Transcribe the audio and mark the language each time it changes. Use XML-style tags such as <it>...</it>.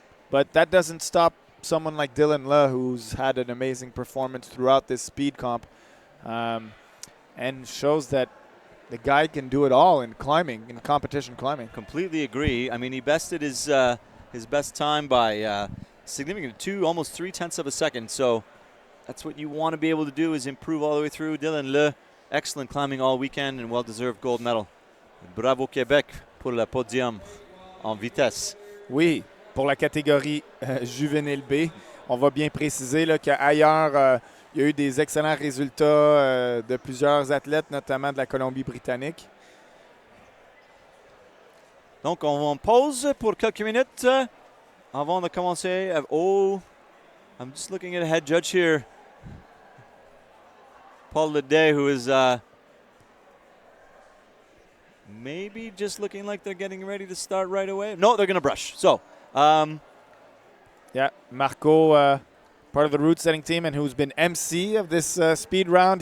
<en>But that doesn't stop someone like Dylan Le, who's had an amazing performance throughout this speed comp, and shows that the guy can do it all in climbing, in competition climbing. Completely agree. I mean, he bested his best time by significant almost 0.3 of a second. So that's what you want to be able to do, is improve all the way through. Dylan Le, excellent climbing all weekend and well-deserved gold medal.</en> <fr>Bravo Québec pour le podium en vitesse. Oui, pour la catégorie juvénile B. On va bien préciser là, qu'ailleurs, il y a eu des excellents résultats de plusieurs athlètes, notamment de la Colombie-Britannique. Donc, on pause pour quelques minutes avant de commencer.</fr> <en>Oh, I'm just looking at a head judge here. Paul Ledet, who is maybe just looking like they're getting ready to start right away. No, they're going to brush. So, Yeah, Marco, part of the route setting team and who's been MC of this speed round.</en>